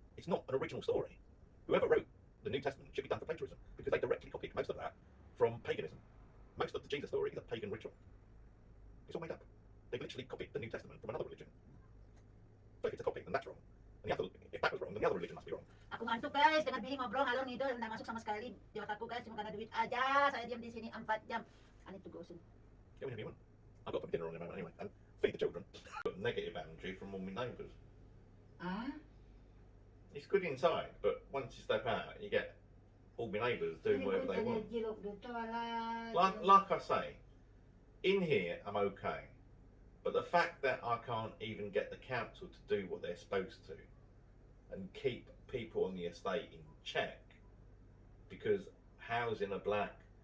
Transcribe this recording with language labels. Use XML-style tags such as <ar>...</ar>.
<en>It's not an original story. Whoever wrote the New Testament should be done for plagiarism because they directly copied most of that from paganism. Most of the Jesus story is a pagan ritual. It's all made up. They've literally copied the New Testament from another religion. So if it's a copy, then that's wrong. And if that was wrong, then the other religion must be wrong.</en> <id>Aku ngantuk guys, dengan Billy ngobrol ngalor ngidul, nggak masuk sama sekali di otakku guys, cuma karena duit aja. Saya diam di sini 4 jam.</id> <en>I need to go soon. Get whenever you want. I've got to put dinner on in a moment anyway. And feed the children. Got negative energy from all my neighbours. Ah? It's good inside, but once you step out, you get all my neighbours doing whatever they want. Energy look dito, wala. Like I say, in here I'm okay, but the fact that I can't even get the council to do what they're supposed to and keep people on the estate in check because housing a black</en>